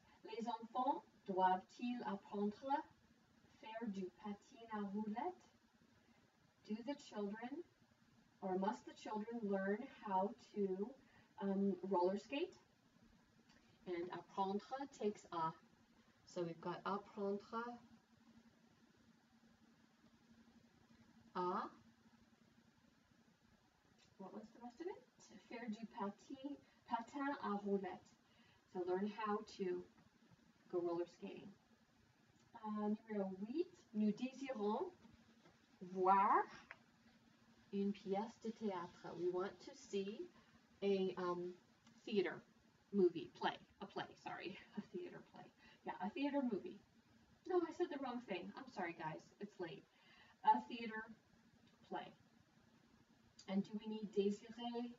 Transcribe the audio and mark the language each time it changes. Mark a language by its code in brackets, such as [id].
[fr] Les enfants doivent-ils apprendre à faire du patin à roulettes? [en] Do the children, or must the children learn how to roller skate? And apprendre takes à. So we've got apprendre à. What was the rest of it? [fr] Faire du patin à roulettes. [en] So learn how to go roller skating. Numéro 8. [fr] Nous désirons voir une pièce de théâtre. [en] We want to see a theater movie, a theater play. Yeah, a theater movie. No, I said the wrong thing. I'm sorry, guys. It's late. A theater play. And do we need désirer?